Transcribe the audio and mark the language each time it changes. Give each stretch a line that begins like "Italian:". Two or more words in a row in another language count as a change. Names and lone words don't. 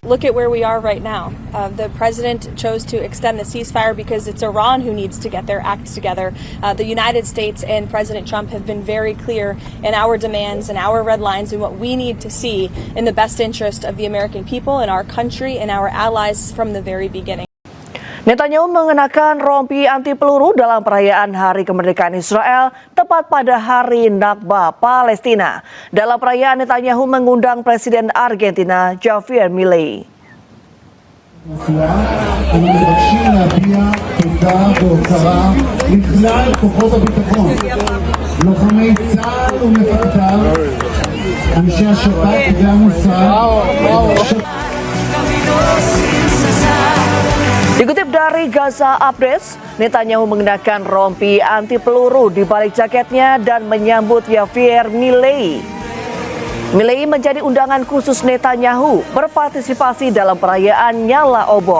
English: Look at where we are right now. The president chose to extend the ceasefire because it's Iran who needs to get their acts together. The United States and President Trump have been very clear in our demands and our red lines and what we need to see in the best interest of the American people and our country and our allies from the very beginning.
Indonesian: Netanyahu mengenakan rompi anti peluru dalam perayaan Hari Kemerdekaan Israel tepat pada Hari Nakba Palestina. Dalam perayaan, Netanyahu mengundang Presiden Argentina Javier Milei.
Hebrew: אני מבקשים להביע תודה והוקרה לכלל כוחות הביטחון, לוחמי צה"ל ומפקדיו, אנשי השב"כ והמוסד.
Indonesian: Dikutip dari Gaza Updates, Netanyahu mengenakan rompi anti peluru di balik jaketnya dan menyambut Javier Milei. Milei menjadi undangan khusus Netanyahu berpartisipasi dalam perayaan nyala obor.